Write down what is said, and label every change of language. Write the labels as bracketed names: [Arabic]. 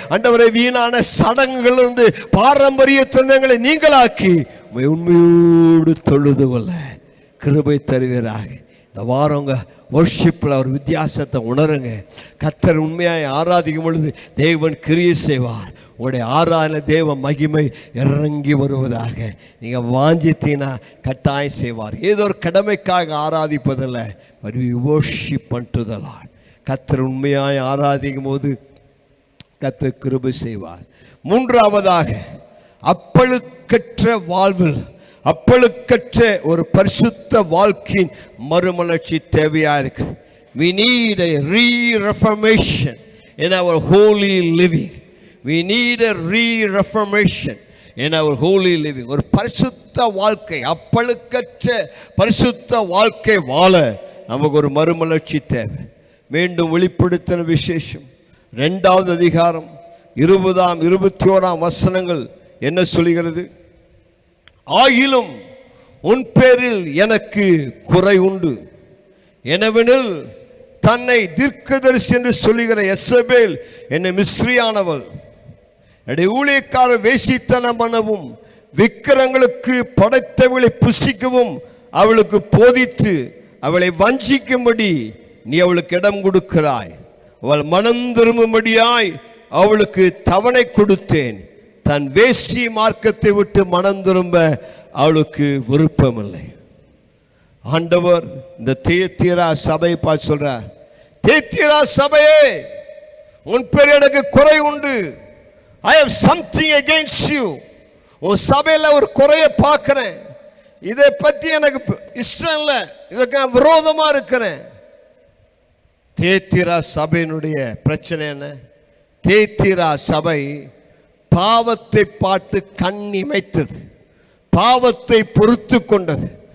[Tamil] ஆண்டவரே வீணான சடங்குகளிலிருந்து பாரம்பரிய தந்தங்களை நீங்களாக்கி உண்மையோடு தொழுது கொள்ள கிருபை தருவீராக. இந்த வாரங்க வொர்ஷிப்பில் ஒரு வித்தியாசத்தை உணருங்க. கர்த்தர் உண்மையாய் ஆராதிக்கும் பொழுது தேவன் கிரியை செய்வார். உங்களுடைய ஆராதனை தேவ மகிமை இறங்கி வருவதாக. நீங்கள் வாஞ்சித்தீங்கன்னா கட்டாயம் செய்வார். ஏதோ ஒரு கடமைக்காக ஆராதிப்பதில்லை, [English] but we worship unto the Lord. [Tamil] கர்த்தர் உண்மையாய் ஆராதிக்கும் போது கர்த்தர் கிருபை செய்வார். மூன்றாவதாக, அப்பழுக்கற்ற வாழ்வில், அப்பழுக்கற்ற ஒரு பரிசுத்த வாழ்க்கையின் மறுமலர்ச்சி தேவையா இருக்கு. [English] We need a re-reformation in our holy living. We need a re-reformation in our holy living. [Tamil] ஒரு பரிசுத்த வாழ்க்கை, அப்பழுக்கற்ற பரிசுத்த வாழ்க்கை வாழ நமக்கு ஒரு மறுமலர்ச்சி தேவை. மீண்டும் வெளிப்படுத்தின விசேஷம் 2வது அதிகாரம் 20, 21 வசனங்கள் என்ன சொல்கிறது? ஆகிலும் உன் பேரில் எனக்கு குறை உண்டு. எனவெனில் தன்னை தீர்க்கதரிசி என்று சொல்லுகிற எசபேல் என்னை மிஸ்ரியானவள், என்னுடைய ஊழியக்கார வேசித்தனம் பண்ணவும் விக்கிரங்களுக்கு படைத்தவளை புசிக்கவும் அவளுக்கு போதித்து அவளை வஞ்சிக்கும்படி நீ அவளுக்கு இடம் கொடுக்கிறாய். அவள் மனம் திரும்பும்படியாய் அவளுக்கு தவணை கொடுத்தேன். தன் வேசி மார்க்கத்தை விட்டு மனம் திரும்ப அவளுக்கு விருப்பமில்லை. ஆண்டவர் இந்த தியத்தீரா சபை பார்த்து சொல்றார், தியத்தீரா சபையே, உன் பேர் எனக்கு குறை உண்டு. [English] I have something against you. [Tamil] உன் சபையில் ஒரு குறைய பார்க்கிறேன். இதை பற்றி எனக்கு இஷ்டம் இல்லை, இதுக்கு நான் விரோதமா இருக்கிறேன். தியத்தீரா சபையினுடைய பிரச்சனை என்ன? தியத்தீரா சபை பாவத்தை பார்த்து கண் இமைத்தது, பாவத்தை பொறுத்து கொண்டது.